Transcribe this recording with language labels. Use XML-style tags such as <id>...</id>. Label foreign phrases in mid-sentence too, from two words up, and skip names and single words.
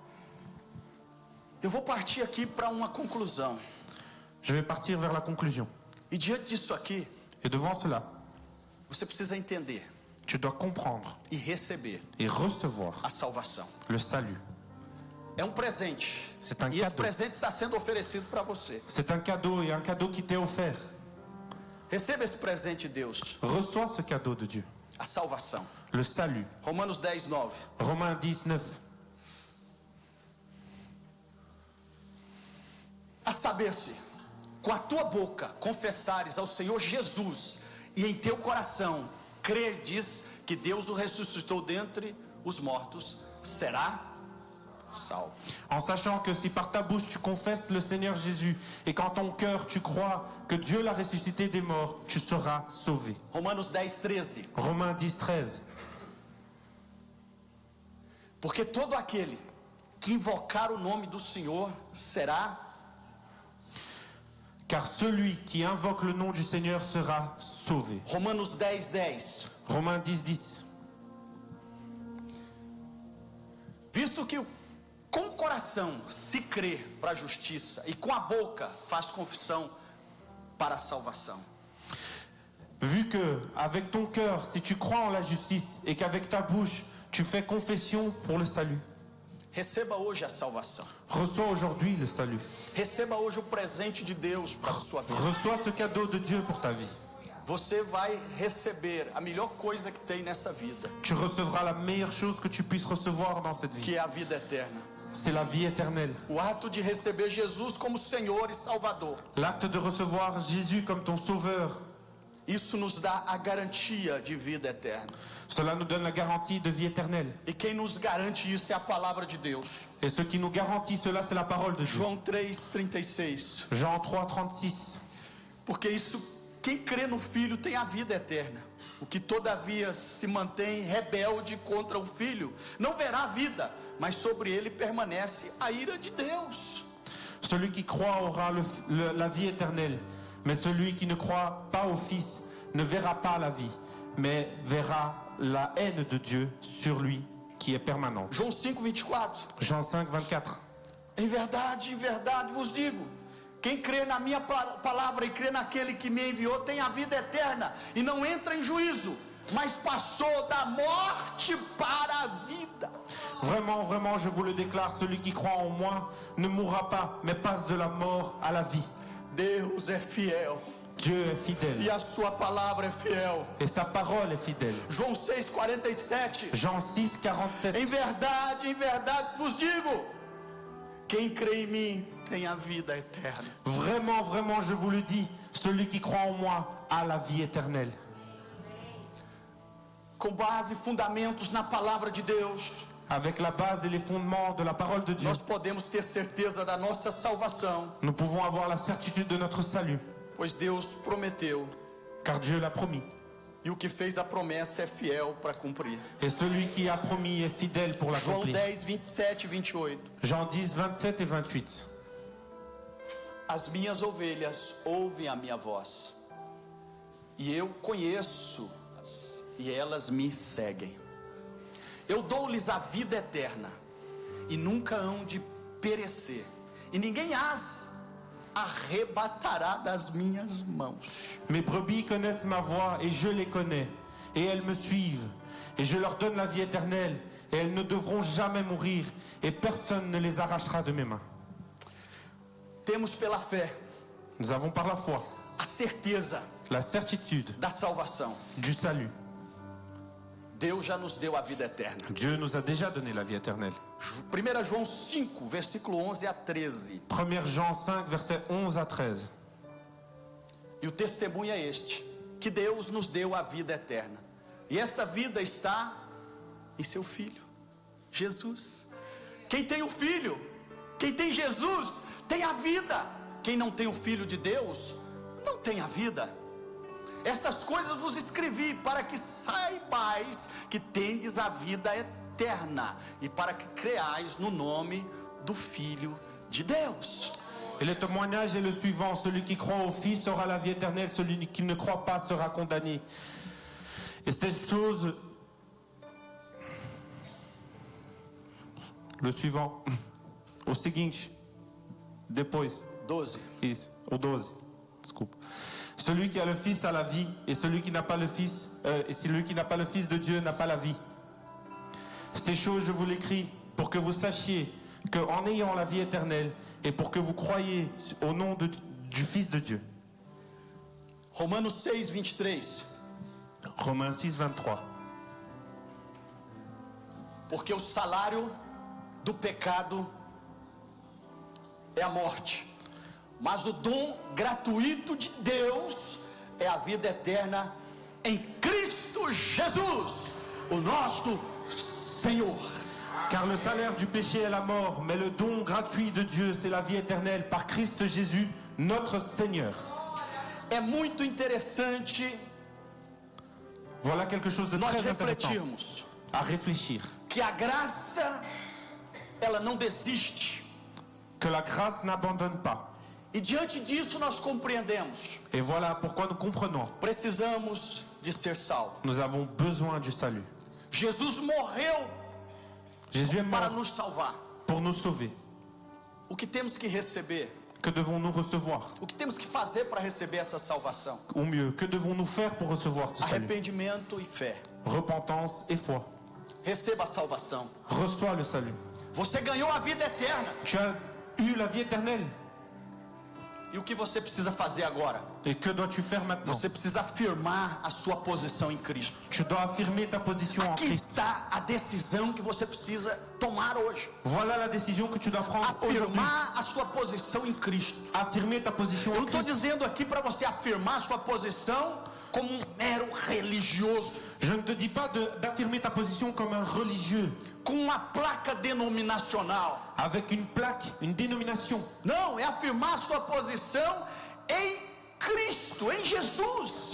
<pt>Eu vou partir aqui para uma conclusão.</pt> <fr>Je vais partir vers la conclusion.</fr> <pt>E diante disso aqui,</pt> <fr>Et devant cela,</fr> <pt>você precisa entender</pt> <fr>tu dois comprendre</fr> <pt>e receber</pt> <fr>et recevoir</fr> <pt>a salvação.</pt> <fr>le salut.</fr> <pt>É presente.</pt> <fr>C'est un</fr> <pt>E esse</pt> <fr>cadeau.</fr> <pt>presente está sendo oferecido para você.</pt> <fr>C'est un cadeau et un cadeau qui t'est offert.</fr> <pt>Receba esse presente de Deus,</pt> <fr>Reçois ce cadeau de Dieu,</fr> <pt>a salvação.</pt> <fr>le salut.</fr> <pt>Romanos 10, 9.</pt> <fr>Romains 10, 9.</fr> <pt>A saber-se, com a tua boca confessares ao Senhor Jesus e em teu coração credes que Deus o ressuscitou dentre os mortos, será salvo.</pt> <fr>En sachant que si par ta bouche tu confesses le Seigneur Jésus et qu'en ton cœur tu crois que Dieu l'a ressuscité des morts, tu seras sauvé.</fr> <pt>Romanos 10, 13.</pt> <fr>Romains 10, 13.</fr> <pt>Porque todo aquele que invocar o nome do Senhor será.</pt> <fr>Car celui qui invoque le nom du Seigneur sera sauvé.</fr> <pt>Romanos 10, 10.</pt> <fr>Romains 10, 10.</fr> <pt>Visto que com o coração se crê para a justiça e com a boca faz confissão para a salvação.</pt> <fr>Vu que avec ton cœur, si tu crois en la justice et qu'avec ta bouche, tu fais confession pour le salut.</fr> <pt>Receba hoje a salvação.</pt> <fr>Reçois aujourd'hui le salut.</fr> <pt>Receba hoje o presente de Deus para a sua vida.</pt> <fr>Reçois ce cadeau de Dieu pour ta vie.</fr> <pt>Você vai receber a melhor coisa que tem nessa vida,</pt> <fr>Tu recevras la meilleure chose que tu puisses recevoir dans cette vie.</fr> <pt>que é a vida eterna.</pt> <fr>C'est la vie éternelle.</fr> <pt>O ato de receber Jesus como Senhor e Salvador.</pt> <fr>L'acte de recevoir Jésus comme ton sauveur.</fr> <pt>Isso nos dá a garantia de vida eterna.</pt> <fr>Cela nous donne la garantie de vie éternelle.</fr> <pt>E quem nos garante isso é a palavra de Deus.</pt> <fr>Et ce qui nous garantit cela, c'est la parole de Dieu.</fr> <pt>João 3,36.</pt> <fr>Jean 3, 36.</fr> <pt>Porque quem crê no Filho tem a vida eterna. O que todavia se mantém rebelde contra o Filho não verá a vida, mas sobre ele permanece a ira de Deus.</pt> <fr>Celui qui croit aura la vie éternelle. Mais celui qui ne croit pas au Fils ne verra pas la vie, mais verra la haine de Dieu sur lui qui est permanente.</fr> <pt>João 5,24.</pt> <fr>Jean 5, 24.</fr> <pt>Em verdade vos digo, quem crê na minha palavra e crê naquele que me enviou tem a vida eterna e não entra em juízo, mas passou da morte para a vida.</pt> <fr>Vraiment, vraiment, je vous le déclare, celui qui croit en moi ne mourra pas, mais passe de la mort à la vie.</fr> <pt>Deus é fiel.</pt> <fr>Dieu est fidèle.</fr> <pt>E a sua palavra é fiel.</pt> <fr>Et sa parole est fidèle.</fr> <pt>João 6,47.</pt> <fr>Jean 6, 47.</fr> <pt>Em verdade vos digo, quem crê em mim tem a vida eterna.</pt> <fr>Vraiment, vraiment, je vous le dis, celui qui croit en moi a la vie éternelle.</fr> <pt>Com base e fundamentos na palavra de Deus,</pt> <fr>Avec la base et les fondements de la parole de Dieu,</fr> <pt>nós podemos ter certeza da nossa salvação,</pt> <fr>nous pouvons avoir la certitude de notre salut,</fr> <pt>pois Deus prometeu,</pt> <fr>car Dieu l'a promis.</fr> <pt>e o que fez a promessa é fiel para cumprir.</pt> <fr>Et celui qui a promis est fidèle pour</fr> <pt>João</pt> <fr>l'accomplir.</fr> <pt>10, 27 e 28.</pt> <fr>Jean 10, 27 et 28.</fr> <pt>As minhas ovelhas ouvem a minha voz, e eu conheço-as, e elas me seguem. Eu dou-lhes a vida eterna, e nunca hão de perecer, e ninguém as arrebatará das minhas mãos.</pt> <fr>Mes brebis connaissent ma voix et je les connais, et elles me suivent, et je leur donne la vie éternelle, et elles ne devront jamais mourir, et personne ne les arrachera de mes mains.</fr> <pt>Temos pela fé</pt> <fr>Nous avons par la foi</fr> <pt>a certeza</pt> <fr>la certitude</fr> <pt>da salvação.</pt> <fr>du salut.</fr> <pt>Deus já nos deu a vida eterna.</pt> <fr>Dieu nous a déjà donné la vie éternelle.</fr> <pt>1 João 5, versículo 11 a 13.</pt> <fr>1 Jean 5, versets 11 à 13.</fr> <pt>E o testemunho é este, que Deus nos deu a vida eterna. E esta vida está em seu Filho, Jesus. Quem tem o Filho, quem tem Jesus, tem a vida. Quem não tem o Filho de Deus, não tem a vida. Estas coisas vos escrevi para que saibais que tendes a vida eterna e para que creais no nome do Filho de Deus.</pt> <fr>Et le témoignage est le suivant: celui qui croit au Fils aura la vie éternelle, celui qui ne croit pas sera condamné. Et cette chose, le suivant,</fr> <pt>o seguinte, depois, 12. isso, o 12, desculpa.</pt> <fr>Celui qui a le Fils a la vie, et celui qui n'a pas le Fils, de Dieu n'a pas la vie. Ces choses je vous l'écris pour que vous sachiez qu'en ayant la vie éternelle et pour que vous croyiez au nom du Fils de Dieu.</fr> <pt>Romanos 6, 23.</pt> <fr>Romains 6, 23.</fr> <pt>Porque o salário do pecado é a morte, mas o dom gratuito de Deus é a vida eterna em Cristo Jesus, o nosso Senhor.</pt> <fr>Car le salaire du péché est la mort, mais le don gratuit de Dieu, c'est la vie éternelle par Christ Jésus, notre Seigneur.</fr> <pt>É muito interessante</pt> <fr>Voilà quelque chose de</fr> <pt>nós</pt> <fr>très intéressant</fr> <pt>refletirmos</pt> <fr>à réfléchir.</fr> <pt>que a graça, ela não desiste.</pt> <fr>Que la grâce n'abandonne pas.</fr> <pt>E diante disso nós compreendemos,</pt> <fr>Et voilà pourquoi nous comprenons.</fr> <pt>precisamos de ser salvos.</pt> <fr>Nous avons besoin du salut.</fr> <pt>Jesus morreu</pt> <fr>Jésus est</fr> <pt>para</pt> <fr>mort</fr> <pt>nos salvar.</pt> <fr>pour nous sauver.</fr> <pt>O que temos que receber?</pt> <fr>Que devons-nous recevoir?</fr> <pt>O que temos que fazer para receber essa salvação?</pt> <fr>Ou mieux, que devons-nous faire pour recevoir ce salut?</fr> <pt>Arrependimento e fé.</pt> <fr>Repentance et foi.</fr> <pt>Receba a salvação.</pt> <fr>Reçois le salut.</fr> <pt>Você ganhou a vida eterna.</pt> <fr>Tu as eu la vie éternelle.</fr> <pt>E o que você precisa fazer agora?</pt> <fr>Et que dois-tu faire maintenant?</fr> <pt>Você precisa afirmar a sua posição em Cristo.</pt> <fr>Tu dois affirmer ta position en</fr> <pt>Aqui</pt> <fr>Christ.</fr> <pt>está a decisão que você precisa tomar hoje.</pt> <fr>Voilà la décision que tu dois prendre aujourd'hui.</fr> <pt>Afirmar a sua posição em Cristo.</pt> <fr>Affirmer ta position</fr> <pt>Eu</pt> <fr>en</fr> <pt>não estou</pt> <fr>Christ.</fr> <pt>dizendo aqui para você afirmar a sua posição como um mero religioso,</pt> <fr>Je ne te dis pas d'affirmer ta position comme un religieux,</fr> <pt>com uma placa denominacional.</pt> <fr>avec une plaque, une dénomination.</fr> <pt>Não, é afirmar a sua posição em Cristo, em Jesus.</pt>